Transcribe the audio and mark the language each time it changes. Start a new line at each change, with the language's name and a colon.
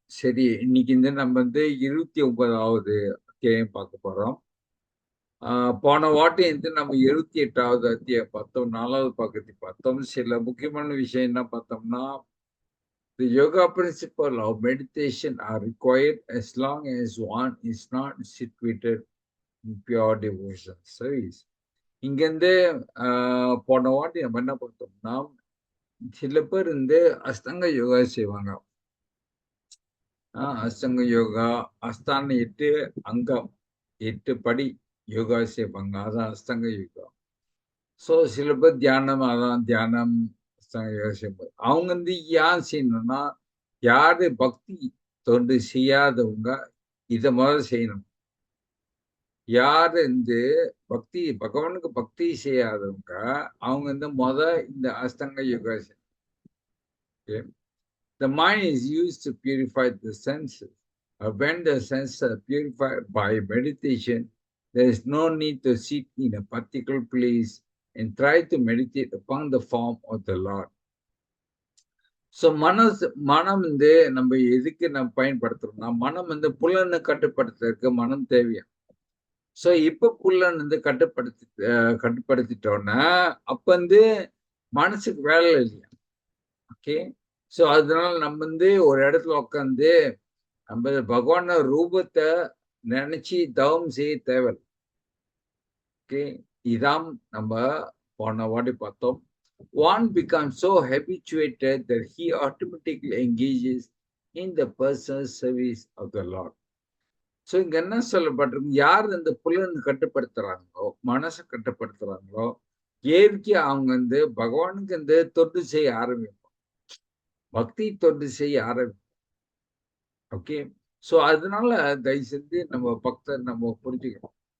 Tamil: சரி, இன்னைக்கு நம்ம 29வது அத்தியாயம் பார்க்க போறோம். போன வாட்டி நம்ம 78வது அத்தியாயம் பார்த்தோம். 4வது பக்கத்தை பார்த்தோம். சில முக்கியமான விஷயம் என்ன பார்த்தோம்னா,
English: the yoga principle of meditation are required as long as one is not situated in pure devotion service.
Tamil: இங்கிருந்து போன வாட்டி நம்ம என்ன பார்த்தோம்னா, சில பேர் அஷ்டாங்க யோகா செய்வாங்க. அஷ்டங்க யோகா, அஸ்தான 8 அங்கம், 8 படி யோகா செய்வாங்க. அதான் அஷ்டங்க யோகா. சில பேர் தியானம், அதான் தியானம், அஷ்டங்க யோகா செய்வாங்க. அவங்க ஏன் செய்யணும்னா, யாரு பக்தி தொண்டு செய்யாதவங்க இத முதல்ல செய்யணும். யாரு பக்தி பகவானுக்கு பக்தி செய்யாதவங்க, அவங்க இந்த அஷ்டங்க யோகா செய்யணும்.
English: The mind is used to purify the senses. When the senses are purified by meditation, there is no need to sit in a particular place and try to meditate upon the form of the Lord.
Tamil: So, மனம் நம்ம எதுக்கு பயன்படுத்துறோம்னா, மனம் புலனை கட்டுப்படுத்துறதுக்கு மனம் தேவையா. So, இப்ப புலன் கட்டுப்படுத்திட்டோம்னா, அப்ப மனசுக்கு வேலை இல்லையா. ஓகே. சோ அதனால நம்ம ஒரு இடத்துல உட்காந்து நம்ம பகவான ரூபத்தை நினைச்சு தவம் செய்ய தேவை. ஓகே, இதான் நம்ம போன வாட்டி பார்த்தோம்.
English: One becomes so habituated that he automatically engages in the personal service of the Lord.
Tamil: So இங்க என்ன சொல்லப்பட்டிருக்கு, யார் இந்த புலன் கட்டுப்படுத்துறாங்களோ, மனசை கட்டுப்படுத்துறாங்களோ, இயற்கையா அவங்க பகவானுக்கு தொண்டு செய்ய ஆரம்பிப்பாங்க. பக்தி தொண்டு செய்ய ஆரம்பிப்பாங்க. ஓகே. சோ அதனால தயவு செஞ்சு நம்ம புரிஞ்சுக்கணும்.